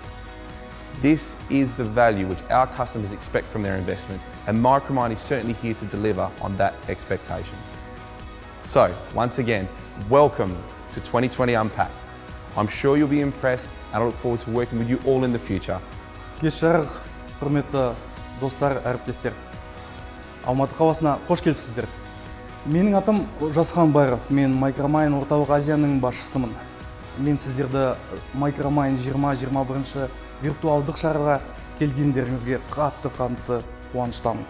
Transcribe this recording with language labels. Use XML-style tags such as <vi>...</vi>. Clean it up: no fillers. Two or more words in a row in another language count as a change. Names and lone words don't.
<en>This is the value which our customers expect from their investment, and Micromine is certainly here to deliver on that expectation. So, once again, welcome to 2020 Unpacked. I'm sure you'll be impressed, and I look forward to working with you all in the future.</en> <kk>Кеш жарық, құрметті достар, әріптестер. Алматы қаласына қош келіпсіздер. Менің атым Жасхан Байров, мен Micromine Орталық Азияның басшысымын. Мен сіздерді Micromine 2021 виртуалдық шараға келгендеріңізге қатты қуаныштамын.</kk>